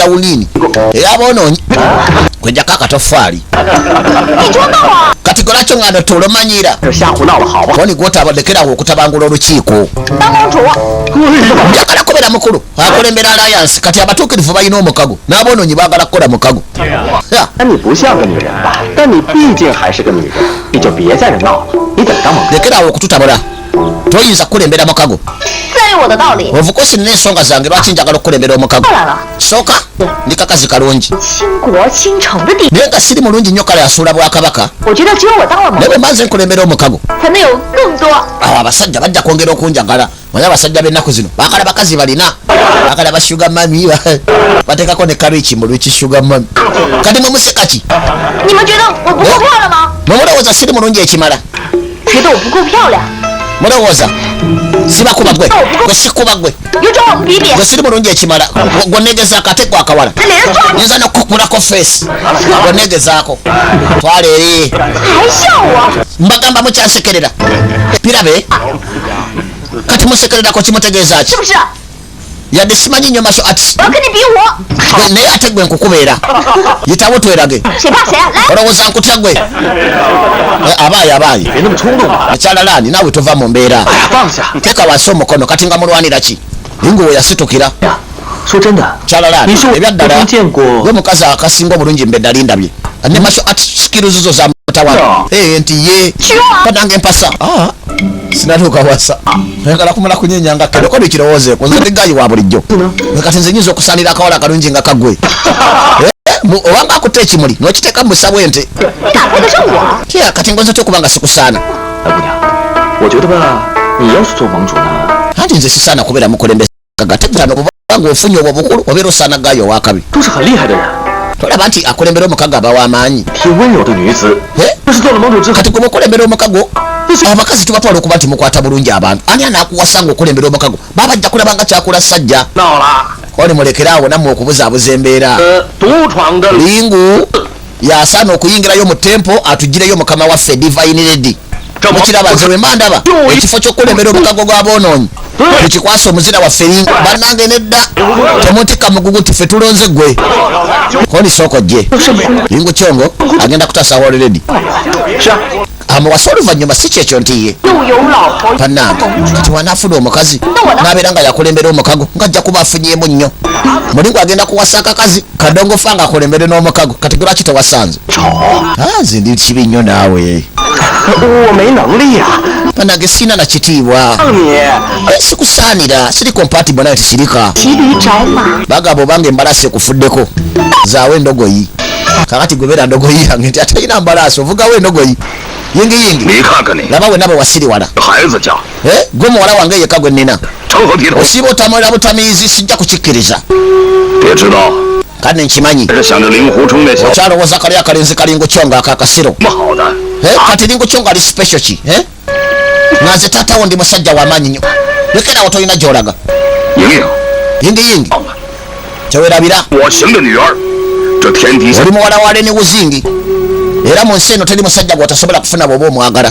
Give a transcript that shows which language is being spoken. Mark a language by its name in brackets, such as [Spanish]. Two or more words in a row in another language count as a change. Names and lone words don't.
[Ganda] wulini era aboonoonyi kwejjako akatofaali kati golakyo ngano tolomanyira koni gwotabadekerawo okutabangula olukiiko njagala kubeera mukulu akulembera alliance kati abatuukirivu balina omukago n'aboonoonyi baagala kukola mukago lekerawo okututabula toyinza kulembera mukago. [Chinese] 自然有我的道理。 [English] Of course [Ganda] nina ensonga zange lwaki njagala okulembera omukago. [Chinese] 过来了， [Ganda] Sooka ndi kakazi kalungi. [Chinese] 倾国倾城的地， [Ganda] Naye nga siri mulungi nnyo kale asuula bwakabaka. [Chinese] 我觉得只有我当了盟 [Ganda] Naye bwe mbanze nkulembera omukago. [Chinese] 才能有更多。 [Ganda] Awo abasajja bajja kwongera okunjagala. Manya abasajja b'ennaku zino baagala bakazi balina. Baagala ba [English] sugar mami [Ganda] bateekako ne kabichi mu lwiki [English] sugar mami. [Ganda] Kati mwe museka ki? [Chinese] 你们觉得我不够漂亮吗？ [Ganda] Mwe mulowooza siri mulungi ekimala? [Chinese] 觉得我不够漂亮？ [Ganda] Mulowooza sibakuba gwe gwe sikuba gwe [Chinese] 有种我们比比， [Ganda] gwe siri mulungi ekimala gwe negezaako ate gwe akawala [Chinese] 这脸抓你， [Ganda] nyinza nokukulako face gwe negezaako twala eri [Chinese] 还笑我？ [Ganda] mbagamba mukyansekerera birabe kati musekererako kimutegeeza ki [Chinese] 是不是？ [Ganda] yadde simanyi nnyo [English] martial arts [Chinese] 我要跟你比武， [Ganda] naye ate gwe nkukubeera yitawo twerage [Chinese] 谁怕谁啊？来， [Ganda] olowooza nkutya gwe abaayi abaayi [Chinese] 别那么冲动啊！ [Ganda] akyala landi naawe tova mu mbeera [Chinese] 哎呀，放下！ [Ganda] teeka wansi omukono kati nga mulwanira ki inguwe yasitukira [Chinese] 呀，说真的， [Ganda] kyala landi [Chinese] 你是我 [Ganda] ebyaddala [Chinese] 曾见过 [Ganda] gwe mukazi akasinga obulungi mbe ddali ndabye ne [English] martial arts skills [Ganda] zo za mutawaana nti ye [Chinese] 去我。 [Ganda] panange mpasa sinatuuka wasa ayagala kumala kunyenyanga kero kodi kirowoozeeko nze ndigayi wa bulijjo kati nze nyinza okusalira akawala akalungi nga kagwe obanga akutta ekimuli nokiteeka mu busa bwente [Chinese] 打不得胜我， [Ganda] tya kati ngonze ty okubanga sikusaana [Chinese] 哎，姑娘，我觉得吧，你要是做盟主呢， [Ganda] anti nze sisaana kubeera mukulembeze gategano kubanga ofunye obwo bukulu obeera osaana gayo owakabi [Chinese] 都是很厉害的人， [Ganda] tolaba nti akulembera omukago aba w'amaanyi [Chinese] 挺温柔的女子。 但是做了盟主之后， [Ganda] kati gwe mukulembera omukago abakazi tubatwala okuba nti mukwata bulungi abantu ani anaakuwasa nga okulembera omukago baba bajja kulaba nga kyakula sajja [Chinese] 闹了， [Ganda] oli mulekeraawo nammwe okubuzaabuza embeera [Chinese] 独闯的 [Ganda] lingu yasaana okuyingirayo mu tempo atugireyo mukama waffe [English] divine lady [Ganda] mukiraba nze wemba ndaba ekifo ky'okulembera omukago gw'aboonoonyi tukikwasa omuzira waffe lingu bannange nedda temuntikka mugugu nti ffe tulonze gwe koni sooko gye lingu kyongo agenda kutasa wolredi [Chinese] 是啊， [Ganda] amuwasa oluvannyuma si kyekyo nti ye [Chinese] 又有老婆， [Ganda] bannange kati wanaafuna omukazi n'abeera nga yakulembera omukago ng'ajja kuba afunyemu nnyo mulingu agenda kuwasa akakazi kadongofa nga akulembere n'omukago kati gwe lwaki tewasanze nze ndi kibi nnyo naawe [Chinese] 我没能力呀、 [Ganda] bannange sina na kitiibwa [Chinese] 让你 [Ganda] sikusaanira siri compatible naye tisirika [Chinese] 骑驴找马， [Ganda] bagamba obanga embalaasi ekufuddeko zaawe endogoyi kakati gwe beera ndogoyi yange nti atalina mbalaasi ovugawo endogoyi yingiyingi [Chinese] 你看看你， [Ganda] laba we nabo wasiriwala [Chinese] 孩子家 [Ganda] gwe muwala wange yekka gwe nnina [Chinese] 成何体统？ [Ganda] osiiba otamulira butamiizi sijja kukikkiriza [Chinese] 别知道， [Ganda] kandi nkimanyi [Chinese] 还是想着令狐冲那小子 [Ganda] okyalowooza kali akalenzi kalingo kyongo akakasiro [Chinese] 那么好的， [Ganda] kati lingo kyongo ali special ki naze taatawo ndi musajja w'amaanyi nnyo lekerawo tolina gy'olaga [Chinese] 莹莹， [Ganda] yingiyingi [Chinese] 忘了， [Ganda] kyewerabira [Chinese] 我行的女儿，这天底下 [Ganda] oli muwala wa leni wuzingi era mu nsi eno teri musajja gw'otasobola kufuna bw'oba omwagala